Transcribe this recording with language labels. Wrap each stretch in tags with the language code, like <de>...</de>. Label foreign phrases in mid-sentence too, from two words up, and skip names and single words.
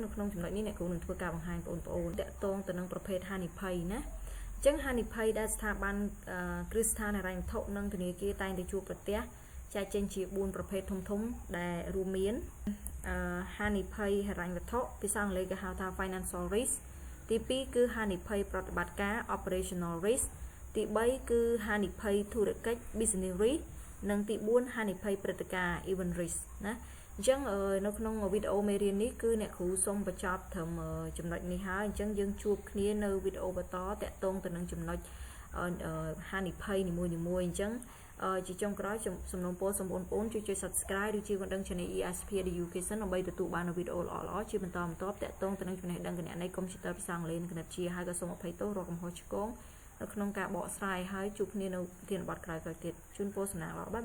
<km>នៅក្នុងចំណុចនេះអ្នកគ្រូនឹងធ្វើការបង្ហាញបងប្អូនតាក់ទងទៅនឹងប្រភេទហានិភ័យណាអញ្ចឹងហានិភ័យដែលស្ថាប័នគ្រឹះស្ថានហិរញ្ញវត្ថុនិងធនាគារតែងតែជួបប្រទះចែកចេញជា4ប្រភេទធំៗដែលរួមមានហានិភ័យហិរញ្ញវត្ថុភាសាអង់គ្លេសគេហៅ ថា</km> <en>financial risk</en> <km>ទី2គឺហានិភ័យប្រតិបត្តិការ</km> <en>operational risk</en> <km>ទី3គឺហានិភ័យធុរកិច្ច</km> <en>business risk</en> <km>និងទី4 ហានិភ័យព្រឹត្តិការណ៍</km> <en>event risk</en> <km>ណាអញ្ចឹងនៅក្នុងវីដេអូមេរៀននេះគឺអ្នកគ្រូសូមបញ្ចប់ត្រឹមចំណុចនេះហើយអញ្ចឹងយើងជួបគ្នានៅវីដេអូបន្តតាក់ទងទៅនឹងចំណុចហានិភ័យនីមួយៗអញ្ចឹងជាចុងក្រោយសំណូមពរសូមបងប្អូនជួយ Subscribe ឬជួយបណ្ដឹង Channel ESP Education ដើម្បីទទួលបាននូវវីដេអូល្អៗជាបន្តបន្ទាប់តាក់ទងទៅនឹងចំណេះដឹងគណនេយ្យកុំព្យូទ័រភាសាអង់គ្លេសនិងគណិតវិទ្យាហើយក៏សូមអភ័យទោសរាល់កំហុសឆ្គងនៅក្នុងការបកស្រាយហើយជួបគ្នានៅប្រធានបទក្រោយៗទៀតជូនពរសំណាងល្អ</km>